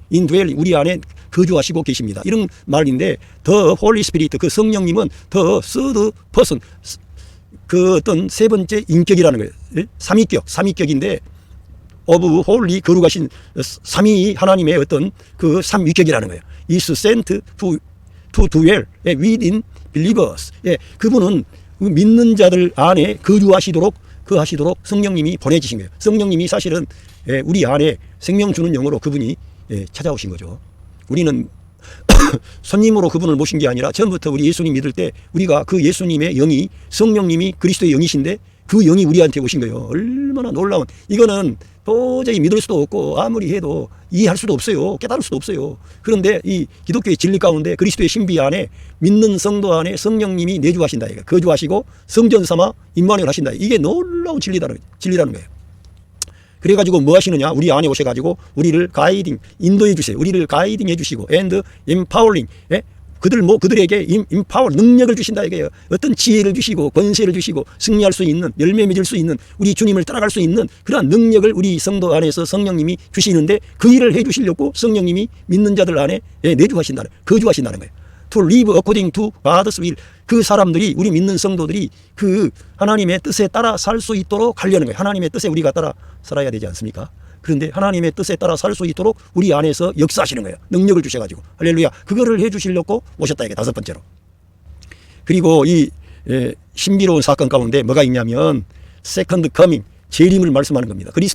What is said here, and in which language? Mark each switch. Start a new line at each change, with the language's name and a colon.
Korean: indwelling 우리 안에 거주하시고 계십니다. 이런 말인데
English: the Holy Spirit,
Korean: 그 성령님은
English: the third person,
Korean: 그 어떤 세 번째 인격이라는 거예요. 삼위격인데
English: of holy,
Korean: 거룩하신 삼위 하나님의 어떤 그 삼위격이라는 거예요.
English: is sent to dwell within believers.
Korean: 그분은 믿는 자들 안에 거주하시도록 성령님이 보내주신 거예요. 성령님이 사실은 우리 안에 생명 주는 영으로 그분이 찾아오신 거죠. 우리는 손님으로 그분을 모신 게 아니라 처음부터 우리 예수님 믿을 때 우리가 그 예수님의 영이, 성령님이 그리스도의 영이신데 그 영이 우리한테 오신 거예요. 얼마나 놀라운, 이거는 도저히 믿을 수도 없고 아무리 해도 이해할 수도 없어요. 깨달을 수도 없어요. 그런데 이 기독교의 진리 가운데 그리스도의 신비 안에 믿는 성도 안에 성령님이 내주하신다, 거주하시고 성전 삼아 임마누엘 하신다. 이게 놀라운 진리라는 거예요. 그래가지고 뭐 하시느냐? 우리 안에 오셔가지고 우리를 가이딩, 인도해 주세요. 우리를 가이딩 해 주시고,
English: and empowering,
Korean: 예? 그들에게 임파워, 능력을 주신다 이게요. 어떤 지혜를 주시고 권세를 주시고 승리할 수 있는, 열매 맺을 수 있는, 우리 주님을 따라갈 수 있는 그러한 능력을 우리 성도 안에서 성령님이 주시는데 그 일을 해 주시려고 성령님이 믿는 자들 안에 내주하신다는, 거주하신다는 거예요.
English: To live according to God's will.
Korean: 그 사람들이, 우리 믿는 성도들이 그 하나님의 뜻에 따라 살 수 있도록 하려는 거예요. 하나님의 뜻에 우리가 따라 살아야 되지 않습니까? 그런데 하나님의 뜻에 따라 살 수 있도록 우리 안에서 역사하시는 거예요. 능력을 주셔가지고. 할렐루야. 그거를 해 주시려고 오셨다 이게 다섯 번째로. 그리고 이 신비로운 사건 가운데 뭐가 있냐면 세컨드 커밍, 재림을 말씀하는 겁니다.